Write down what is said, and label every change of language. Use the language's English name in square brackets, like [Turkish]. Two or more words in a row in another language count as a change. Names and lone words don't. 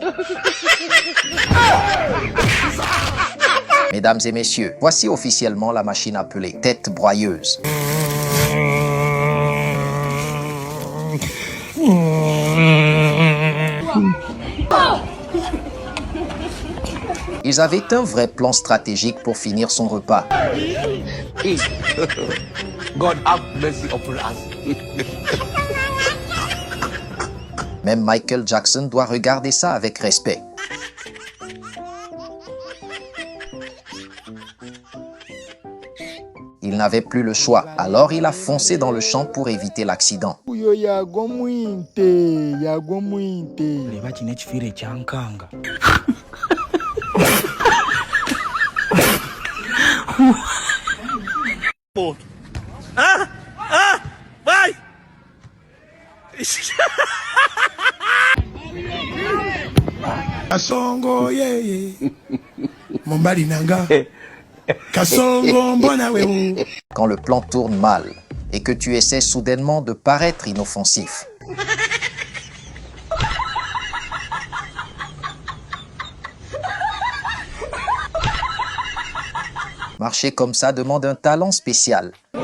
[French] Mesdames et messieurs, voici officiellement la machine appelée tête broyeuse. Ils avaient un vrai plan stratégique pour finir son repas. [English] God have mercy upon us. [French] Même Michael Jackson doit regarder ça avec respect. Il n'avait plus le choix, alors il a foncé dans le champ pour éviter l'accident. Vai! [Swahili] Kasongo yeye Mombali nanga Kasongo mbona wewe. [French] Quand le plan tourne mal et que tu essaies soudainement de paraître inoffensif. Marcher comme ça demande un talent spécial.